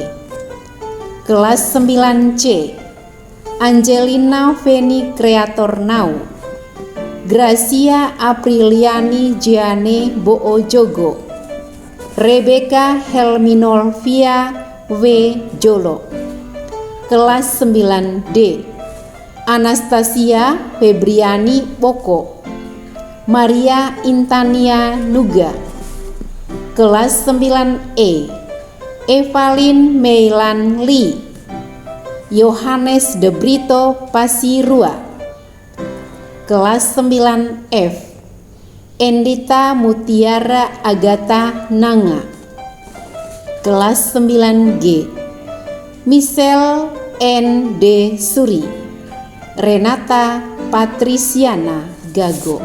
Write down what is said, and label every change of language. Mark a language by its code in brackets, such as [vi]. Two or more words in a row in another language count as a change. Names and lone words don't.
[id] Kelas 9C Angelina Feni Kreator Nau, Gracia Apriliani Giane Boo Jogo, Rebecca Helminolvia W. Jolo. Kelas 9D Anastasia Febriani Boko, Maria Intania Nuga. Kelas 9E Evalin Meilan Lee, Yohanes de Brito Pasirua. Kelas 9F Endita Mutiara Agatha Nanga. Kelas 9G Michelle N. D. Suri, Renata Patriciana Gago.